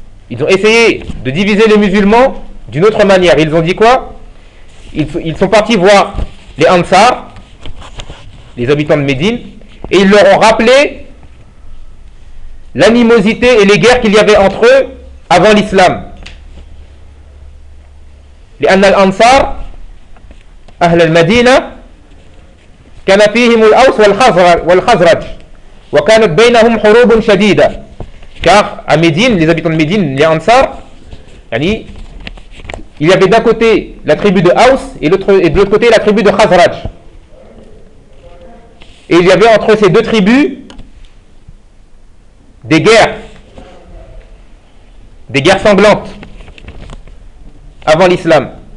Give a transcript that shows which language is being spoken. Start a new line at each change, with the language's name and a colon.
French: Ils ont essayé de diviser les musulmans d'une autre manière. Ils ont dit quoi? Ils sont partis voir les Ansar, les habitants de Médine, et ils leur ont rappelé l'animosité et les guerres qu'il y avait entre eux avant l'islam.
Arabic: لأن الأنصار أهل المدينة كان فيهم الأوس والخزرج وكانت بينهم حروب شديدة.
French: Car à Médine, les habitants de Médine, les Ansar, yani, il y avait d'un côté la tribu de Aus et de l'autre côté la tribu de Khazraj. Et il y avait entre ces deux tribus des guerres sanglantes avant l'islam.